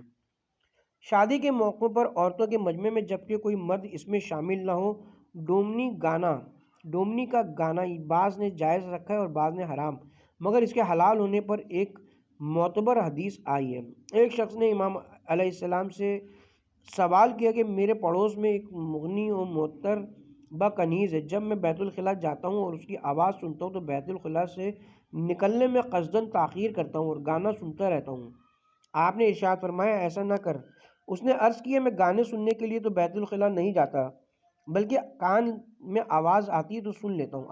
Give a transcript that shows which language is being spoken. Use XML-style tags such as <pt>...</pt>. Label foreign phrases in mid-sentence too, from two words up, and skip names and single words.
<ur>شادی کے موقعوں پر عورتوں کے مجمع میں جبکہ کوئی مرد اس میں شامل نہ ہو، ڈومنی کا گانا بعض نے جائز رکھا ہے اور بعض نے حرام، مگر اس کے حلال ہونے پر ایک معتبر حدیث آئی ہے۔ ایک شخص نے امام</ur> <ar>علیہ السلام</ar> <ur>سے سوال کیا کہ میرے پڑوس میں ایک مغنی و معطر با کنیز ہے، جب میں بیت الخلاء جاتا ہوں اور اس کی آواز سنتا ہوں تو بیت الخلاء سے نکلنے میں قصداً تاخیر کرتا ہوں اور گانا سنتا رہتا ہوں۔ آپ نے ارشاد فرمایا ایسا نہ کر۔ اس نے عرض کیا میں گانے سننے کے لیے تو بیت الخلاء نہیں جاتا، بلکہ کان میں آواز آتی ہے تو سن لیتا ہوں۔</ur>